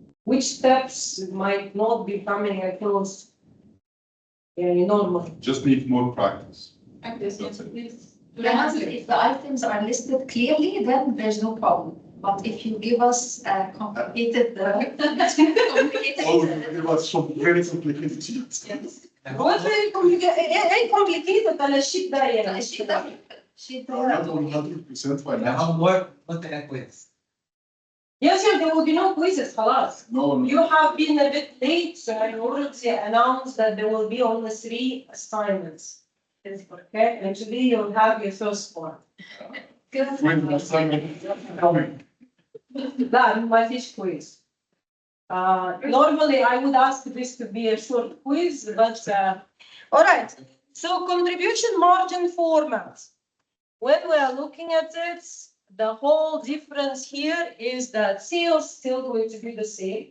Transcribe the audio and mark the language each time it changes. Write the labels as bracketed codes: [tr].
[en] which steps might not be coming across normal. Just need more practice. Yes, That's it. if the items are listed clearly, then there's no problem. But if you give us complicated, Oh, it was so very complicated. [ar] هو [en] very complicated [ar] ايه [en] complicated [ar] على الشيء ده يعني الشيء ده [en] Not 100% Now, financial. what the heck with? Yes, there will be no quizzes [ar] خلاص. [en] No, You have been a bit late, so I already announced that there will be only 3 assignments. Okay, and today you'll have your first one. when the assignment is coming. [ar] لا ما فيش quiz. [en] Normally I would ask this to be a short quiz, but all right. So contribution margin format. When we are looking at it, the whole difference here is that sales still going to be the same.